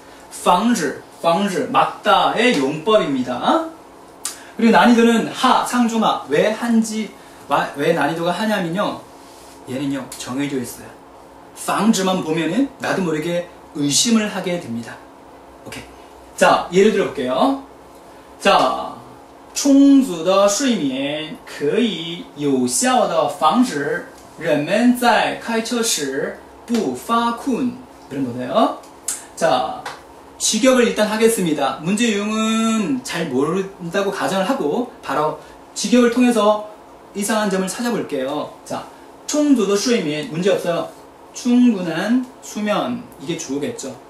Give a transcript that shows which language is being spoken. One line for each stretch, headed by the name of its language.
Korean: 防止 막다의 용법입니다. 그리고 난이도는 상중하. 왜 한지 왜 난이도가 하냐면요 얘는요 정해져 있어요. 防止만 보면은 나도 모르게 의심을 하게 됩니다. 오케이. 자, 예를 들어 볼게요.
Chinese: 자, 充足的睡眠可以有效地防止人们在开车时不发困.
Korean: 이런 거네요. 자, 직역을 일단 하겠습니다. 문제 유형은 잘 모른다고 가정을 하고 바로 직역을 통해서 이상한 점을 찾아볼게요. 자,
Chinese: 充足的睡眠
Korean: 문제 없어요. 충분한 수면, 이게 주어겠죠.